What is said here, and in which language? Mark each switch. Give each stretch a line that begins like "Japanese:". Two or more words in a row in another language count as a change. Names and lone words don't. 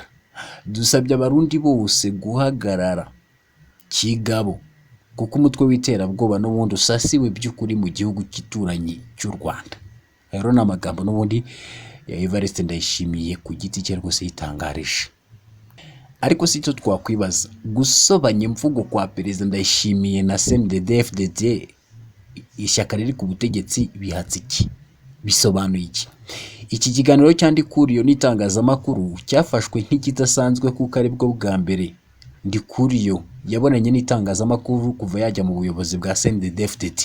Kinyarwanda: Dusabye Abarundi bose guhagarara kigabo kuko umutwe w'iterabwoba n'ubundi usasiwe by'ukuri mu gihugu cy'ituranyi cy'u Rwanda. Rero ni amagambo n'ubundi ya Evariste Ndayishimiye ku giti cye rwose yitangarije. Ariko si cyo twakwibaza, gusobanya imvugo kwa Perezida Ndayishimiye na CNDD-FDD, ishyaka riri ku butegetsi, bihatse iki? Bisobanuye iki? Iki kiganiro cyandikuriyo n'itangazamakuru cyafashwe nk'ikidasanzwe kuko ari bwo bwa mbere Ndikuriyo yabonanye n'itangazamakuru kuva yajya mu buyobozi bwa CNDD-FDD.